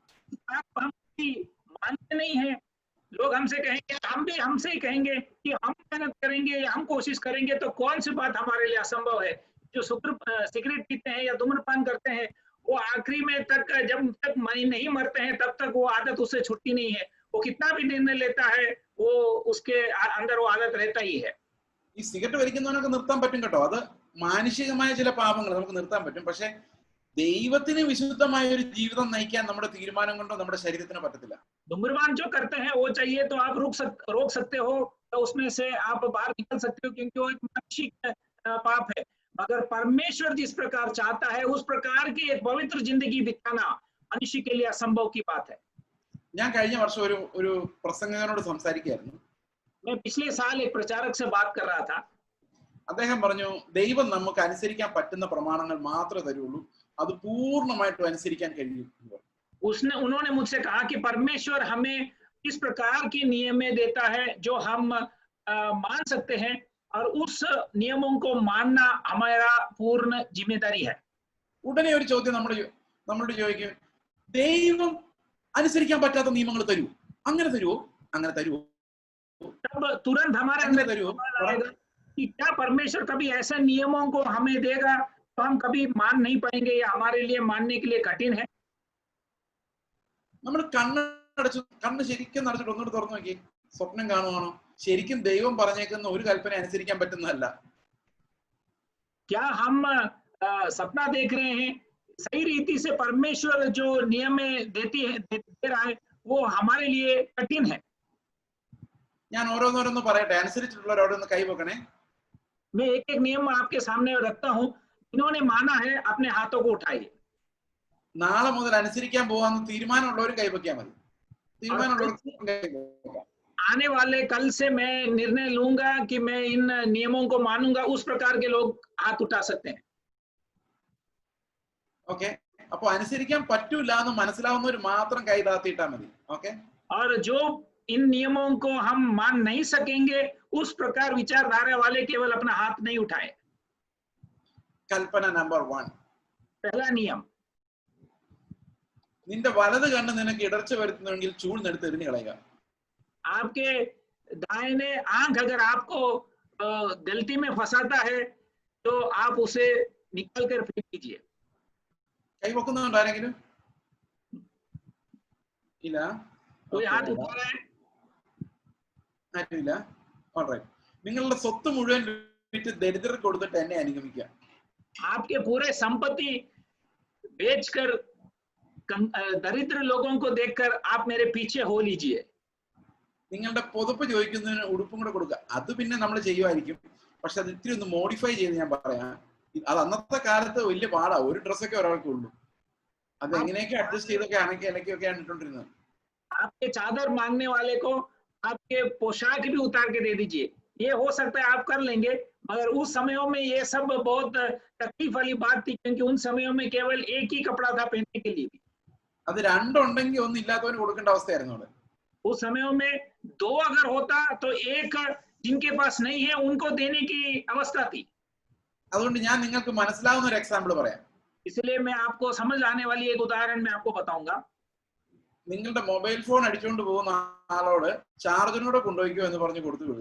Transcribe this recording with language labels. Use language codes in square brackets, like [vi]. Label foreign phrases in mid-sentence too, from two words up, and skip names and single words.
[hi] मानते नहीं है लोग, हमसे कहेंगे, हम भी हमसे ही कहेंगे कि हम मेहनत करेंगे या हम कोशिश करेंगे तो कौन सी बात हमारे लिए असंभव है। जो सिगरेट पीते हैं या धूम्रपान करते हैं, वो आखिरी में तक जब तक नहीं मरते हैं तब तक वो आदत उससे छुट्टी नहीं है। वो कितना भी निर्णय लेता है, वो उसके अंदर वो आदत रहता ही है। [ml] ഈ സിഗരറ്റ് വലിക്കുന്നവനൊക്കെ നിർത്താൻ പറ്റും കേട്ടോ, അത് മാനുഷികമായ ചില പാപങ്ങൾ നമുക്ക് നിർത്താൻ പറ്റും. പക്ഷെ ദൈവത്തിന് വിശുദ്ധമായ ഒരു ജീവിതം നയിക്കാൻ നമ്മുടെ തീരുമാനം കൊണ്ടോ നമ്മുടെ ശരീരത്തിന് പറ്റത്തില്ല. [hi] धूम्रपान जो करते हैं वो चाहिए तो आप रोक सकते हो, तो उसमें से आप बाहर निकल सकते हो, क्योंकि वो एक मानसिक पाप है। मगर परमेश्वर जिस प्रकार चाहता है उस प्रकार की एक पवित्र जिंदगी बिताना मनुष्य के लिए असंभव की बात है। [ml] ഞാൻ കഴിഞ്ഞ വർഷം ഒരു പ്രസംഗകനോട് സംസാരിക്കുകയായിരുന്നു. [hi] मैं पिछले साल एक प्रचारक से बात कर रहा था. [ml] അദ്ദേഹം പറഞ്ഞു, ദൈവം നമുക്ക് അനുസരിക്കാൻ പറ്റുന്ന പ്രമാണങ്ങൾ മാത്രമേ തരുള്ളൂ, അത് പൂർണ്ണമായിട്ടും അനുസരിക്കാൻ കഴിയും. [hi] उन्होंने मुझसे कहा कि परमेश्वर हमें इस प्रकार की नियमें देता है जो हम मान सकते हैं और उस नियमों को मानना हमारा पूर्ण जिम्मेदारी है. [ml] ഉടനെ ഒരു ചോദ്യം നമ്മളോട് ചോദിക്കും, ദൈവം അനുസരിക്കാൻ പറ്റാത്ത നിയമങ്ങൾ തരുമോ? അങ്ങനെ തരുമോ? അങ്ങനെ തരുമോ? [hi] तब तुरंत हमारे अंदर आएगा कि क्या परमेश्वर कभी ऐसे नियमों को हमें देगा तो हम कभी मान नहीं पाएंगे या हमारे लिए मानने के लिए कठिन है. [ml] നമ്മൾ കണ്ണ് ശരിക്കും നടച്ചിട്ട് ഒന്നുകൂടെ തുറന്നു നോക്കി, സ്വപ്നം കാണുവാണോ? ശരിക്കും ദൈവം പറഞ്ഞേക്കുന്ന ഒരു കൽപ്പന അനുസരിക്കാൻ പറ്റുന്നതല്ല. [hi] क्या हम सपना देख रहे हैं? सही रीति से परमेश्वर जो नियम दे रहा है वो हमारे लिए कठिन है. [ml] ഞാൻ ഓരോന്നോരോന്ന് പറയട്ടെ, അനുസരിച്ചിട്ടുള്ളവരോടൊന്ന് കൈവെക്കണേ. [hi] मैं एक एक नियम आपके सामने रखता हूँ. इन्होंने माना है, अपने हाथों को उठाइए. [ml] നാളെ മുതൽ അനുസരിക്കാൻ പോവാന്ന് തീരുമാനമുള്ളവരും കൈവെക്കാൻ മതി. തീരുമാനമുള്ളവർ [hi] आने वाले कल से मैं निर्णय लूंगा कि मैं इन नियमों को मानूंगा, उस प्रकार के लोग हाथ उठा सकते हैं. [ml] ഓക്കെ, അപ്പൊ അനുസരിക്കാൻ പറ്റൂല എന്ന് മനസ്സിലാവുന്നവർ മാത്രം കൈ താത്തിയിട്ടാ മതി. ഓക്കെ, [hi] और जो इन नियमों को हम मान नहीं सकेंगे उस प्रकार विचारधारा वाले केवल अपना हाथ नहीं उठाए. [ml] കൽപ്പന നമ്പർ 1, [hi] पहला नियम, [ml] നിന്റെ വലത് കണ്ണ് നിനക്ക് ഇടർച്ച വരുത്തുന്നെങ്കിൽ ചൂഴ്ന്നെടുത്ത് എറിഞ്ഞു കളയുക. [hi] आपके दाहिने आंख अगर आपको गलती में फंसाता है तो आप उसे निकाल कर फेंक दीजिए. [ml] കൈവെക്കുന്നുണ്ടോ ആരെങ്കിലും? ഇല്ല, [hi] कोई हाथ उठा रहा है? [ml] ആരുമില്ല. ഓൾറൈറ്റ്, നിങ്ങളുടെ സ്വത്ത് മുഴുവൻ വിറ്റ് ദരിദ്രർക്ക് കൊടുത്തിട്ട് എന്നെ അനുഗമിക്കുക. [hi] आपके पूरे संपत्ति बेचकर दरिद्र लोगों को देखकर आप मेरे पीछे हो लीजिए. [ml] നിങ്ങളുടെ പുതപ്പ് ചോദിക്കുന്നതിന് ഉടുപ്പും കൂടെ കൊടുക്കുക. അത് പിന്നെ നമ്മൾ ചെയ്യുമായിരിക്കും, പക്ഷെ അത് ഇത്തിരി ഒന്ന് മോഡിഫൈ ചെയ്ത് ഞാൻ പറയാം. അത് അന്നത്തെ കാലത്ത് വലിയ പാടാ, ഒരു ഡ്രസ്സൊക്കെ ഒരാൾക്ക് ഉള്ളൂ. അത് എങ്ങനെയൊക്കെ അഡ്ജസ്റ്റ് ചെയ്തൊക്കെ ഇണക്കിയൊക്കെയാണ് ഇട്ടോണ്ടിരുന്നത്. [hi] आपके चादर मांगने वाले को आपके पोशाक भी उतार के दे दीजिए. ये हो सकता है आप कर लेंगे, मगर उस समयों में ये सब बहुत तकलीफ वाली बात थी, क्योंकि उन समयों में केवल एक ही कपड़ा था पहनने के लिए भी. [ml] അത് രണ്ടുണ്ടെങ്കിൽ ഒന്നും ഇല്ലാത്തവന് കൊടുക്കേണ്ട അവസ്ഥയായിരുന്നു അവിടെ. [hi] उस समयों में दो अगर होता तो एक जिनके पास नहीं है उनको देने की अवस्था थी. [ml] അതുകൊണ്ട് ഞാൻ നിങ്ങൾക്ക് മനസ്സിലാവുന്ന ഒരു എക്സാമ്പിൾ പറയാം. [hi] इसलिए मैं आपको समझ आने वाली एक उदाहरण मैं आपको बताऊंगा. [ml] നിങ്ങളുടെ [en] mobile phone [ml] അടിച്ചുകൊണ്ട് പോകുന്ന ആളോട് ചാർജറിനോട് കൊണ്ടുപോയിക്കോ എന്ന് പറഞ്ഞ് കൊടുത്തു വിടുക.